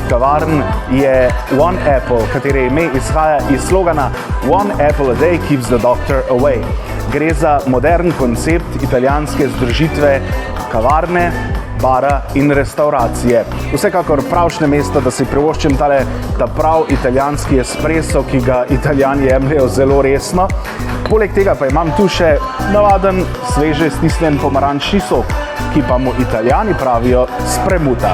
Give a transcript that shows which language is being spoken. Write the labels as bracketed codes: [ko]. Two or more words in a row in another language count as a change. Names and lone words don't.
[sl] kavarn je [en] One Apple, katere ime izhaja iz slogana One Apple a day keeps the doctor away. [sl] Gre za modern koncept italijanske združitve kavarne, bara in restauracije. Vsekakor pravšnje mesto, da si privoščim ta prav italijanski espresso, ki ga Italijani jemljejo zelo resno. Poleg tega pa imam tu še navaden, sveže stisnjen pomarančni sok, ki pa mu Italijani pravijo spremuta.